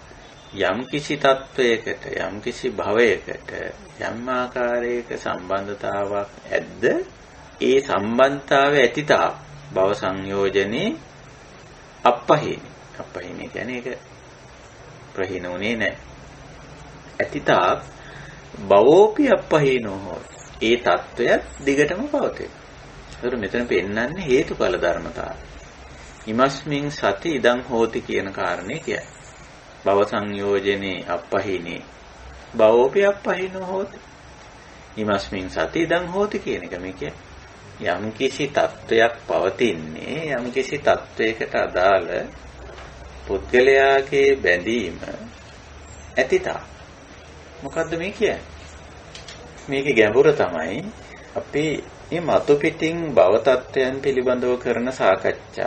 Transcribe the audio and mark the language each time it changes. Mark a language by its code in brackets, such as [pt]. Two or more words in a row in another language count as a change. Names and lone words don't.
[si] යම් කිසි තත්වයකට, යම් කිසි භවයකට යම් ආකාරයක සම්බන්ධතාවක් ඇද්ද, ඒ සම්බන්ධතාවය ඇතිතා [pi] භව සංයෝජනේ අප්පහීනේ. [si] අප්පහීනේ කියන්නේ ඒක ප්‍රහීනුනේ නැහැ. [pi] ඇතිතා භවෝපි අප්පහීනෝ හෝති. [si] ඒ තත්වයක් දිගටම පවතී. ඒතර මෙතන පෙන්නන්නේ හේතුඵල ධර්මතාවය. [pi] ඉමස්මින් සති ඉදං හෝති [si] කියන කාරණේ කියයි. [pi] භව සංයෝජනේ අප්පහීනේ භවෝපි අප්පහීනෝ හෝති. ඉමස්මින් සති ඉදං හෝති [si] කියන එක මේ කියන්නේ. යම් කිසි තත්වයක් පවතින්නේ, යම් කිසි තත්වයකට අදාළ පුද්ගලයාගේ බැඳීම ඇතිතා. මොකද්ද මේ කියන්නේ? මේකේ ගැඹුර තමයි අපි මේ මතු පිටින් භව තත්වයන් පිළිබඳව කරන සාකච්ඡා.